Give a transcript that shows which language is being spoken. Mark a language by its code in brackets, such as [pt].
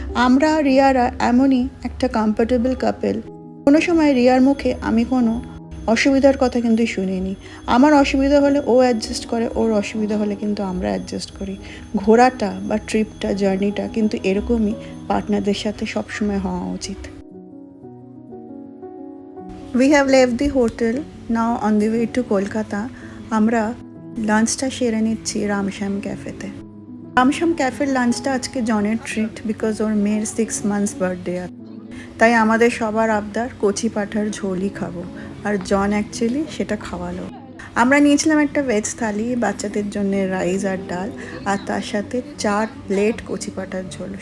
[bn] আমরা রিয়ারা এমনই একটা কমফর্টেবল কাপেল। কোনো সময় রিয়ার মুখে আমি কোনো অসুবিধার কথা কিন্তু শুনিনি। আমার অসুবিধা হলে ও অ্যাডজাস্ট করে, ওর অসুবিধা হলে কিন্তু আমরা অ্যাডজাস্ট করি। ঘোরাটা বা ট্রিপটা, জার্নিটা কিন্তু এরকমই পার্টনারদের সাথে সবসময় হওয়া উচিত। [en] We have left the hotel, now on the way to Kolkata. [bn] আমরা লাঞ্চটা সেরে নিচ্ছি রামশ্যাম ক্যাফেতে। রামশ্যাম ক্যাফের লাঞ্চটা আজকে জনের ট্রিট, বিকজ ওর মেয়ের 6 months বার্থডে আছে। তাই আমাদের সবার আবদার কচি পাঁঠার ঝোলই খাবো, আর জন অ্যাকচুয়ালি সেটা খাওয়ালো। আমরা নিয়েছিলাম একটা ভেজ থালি, বাচ্চাদের জন্য রাইস আর ডাল, আর তার সাথে 4 প্লেট কচি পাঁঠার ঝোল।